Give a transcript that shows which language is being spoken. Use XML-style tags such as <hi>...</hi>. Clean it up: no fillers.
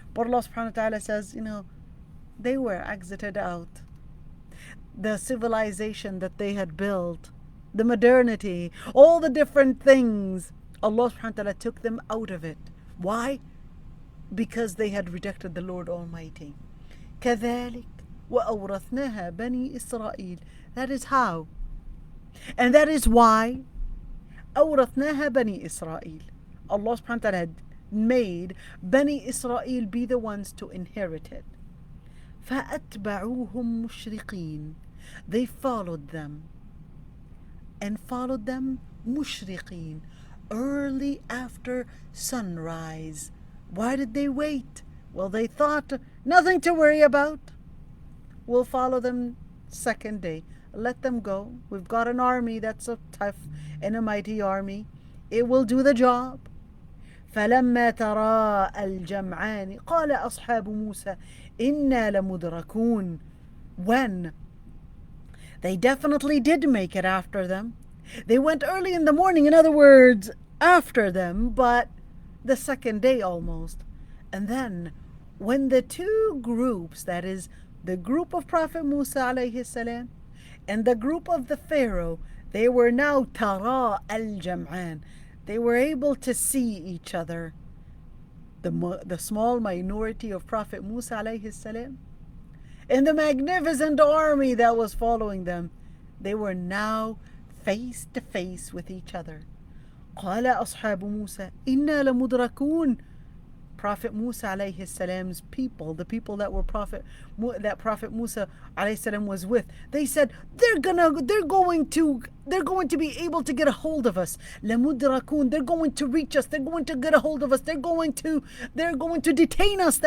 <en>But Allah subhanahu wa ta'ala says, they were exited out. The civilization that they had built, the modernity, all the different things, Allah subhanahu wa ta'ala took them out of it. Why? Because they had rejected the Lord Almighty.</en> <ar>كذلك وأورثناها بني إسرائيل.</ar> <en>That is how. And that is why</en> <ar>أورثناها بني إسرائيل.</ar> <en>Allah subhanahu wa ta'ala had made Bani Israel be the ones to inherit it.</en> <ar>فأتبعوهم مشرقين.</ar> <en>They followed them مشرقين, early after sunrise. Why did they wait? Well, they thought nothing to worry about. We'll follow them second day. Let them go. We've got an army that's a tough and a mighty army. It will do the job.</en> <ar>فلما ترى الجمعان قال أصحاب موسى إنا لمدركون.</ar> <en>When they definitely did make it after them. They went early in the morning, in other words, after them, but the second day almost. And then when the two groups, that is the group of Prophet Musa alayhi salam and the group of the Pharaoh, they were now</en> <ar>tara al-jam'an.</ar> <en>They were able to see each other. The small minority of Prophet Musa alayhi salam and the magnificent army that was following them, they were now face to face with each other.</en> <ar>قال أصحاب موسى إنا لمدركون.</ar> <en>Prophet Musa alayhi salam's people, the people that Prophet Musa alayhi salam was with, they said they're going to be able to get a hold of us.</en> <ar>لمدركون.</ar> <en>They're going to reach us. They're going to get a hold of us. They're going to detain us.</en>